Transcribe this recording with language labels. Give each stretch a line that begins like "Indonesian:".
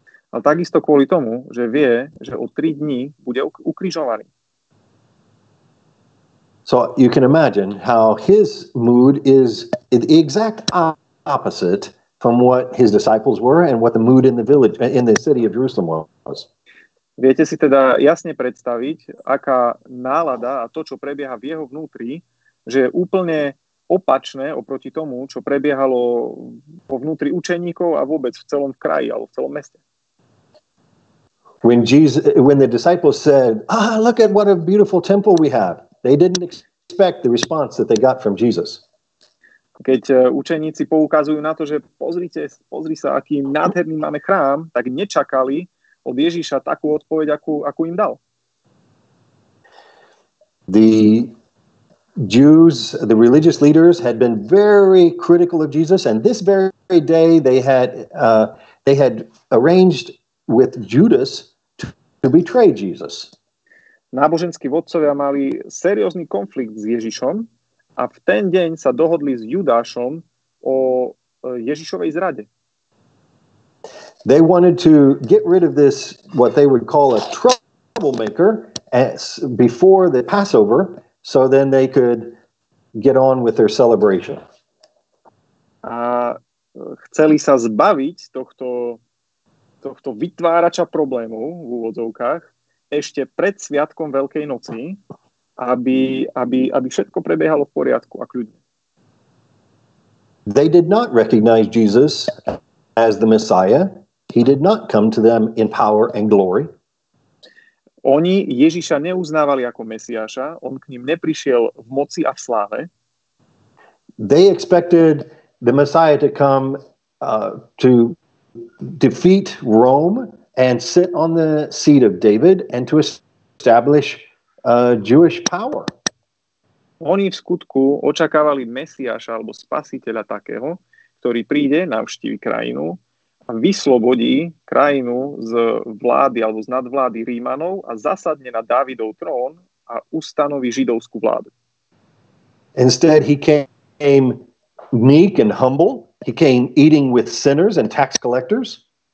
Slovak: Ale takisto kvôli tomu, že vie, že o 3 dní bude ukrižovaný.
English: So you can imagine how his mood is the exact opposite from what his disciples were and what the mood in the city of Jerusalem was.
Slovak: Viete si teda jasne predstaviť, aká nálada a to, čo prebieha v jeho vnútri, že je úplne opačné oproti tomu, čo prebiehalo vo vnútri učeníkov a vôbec v celom kraji alebo v celom meste.
English: When the disciples said, look at what a beautiful temple we have, they didn't expect the response that they got from Jesus.
Slovak: Keď učeníci poukazujú na to, že pozri sa, aký nádherný máme chrám, tak nečakali od Ježiša takú odpoveď, akú im dal.
English: The Jews, the religious leaders, had been very critical of Jesus, and this very day they had arranged with Judas to betray Jesus.
Slovak: Náboženskí vodcovia mali seriózny konflikt s Ježišom a v ten deň sa dohodli s Judášom o Ježišovej zrade.
English: They wanted to get rid of this, what they would call a troublemaker, before the Passover, so then they could get on with their celebration.
Slovak: A chceli sa zbaviť tohto vytvárača problémov v úvodzovkách ešte pred sviatkom Veľkej noci, aby všetko prebiehalo v poriadku a kľudne.
English: They did not recognize Jesus as the Messiah. He did not come to them in power and glory.
Slovak: Oni Ježiša neuznávali ako Mesiáša, on k ním neprišiel v moci a v sláve.
English: They expected the Messiah to come to defeat Rome and sit on the seat of David and to establish Jewish power.
Slovak: Oni v skutku očakávali Mesiáša alebo spasiteľa takého, ktorý príde, navštívi krajinu a vyslobodí krajinu z vlády alebo z nadvlády Rímanov a zasadne na Dávidov trón a ustanoví židovskú vládu.
English: Instead, he came meek and humble. He came eating with sinners and tax collectors.